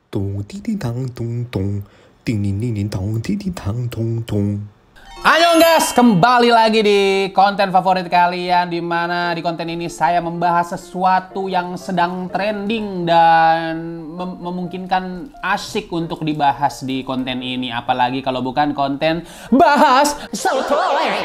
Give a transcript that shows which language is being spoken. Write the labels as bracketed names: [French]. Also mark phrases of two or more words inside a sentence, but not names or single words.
[Indonesian] 咚滴滴当咚咚，叮铃铃铃当滴滴当咚咚。 Ayo guys, kembali lagi di konten favorit kalian, di mana di konten ini saya membahas sesuatu yang sedang trending dan memungkinkan asik untuk dibahas di konten ini, apalagi kalau bukan konten bahas sotoy.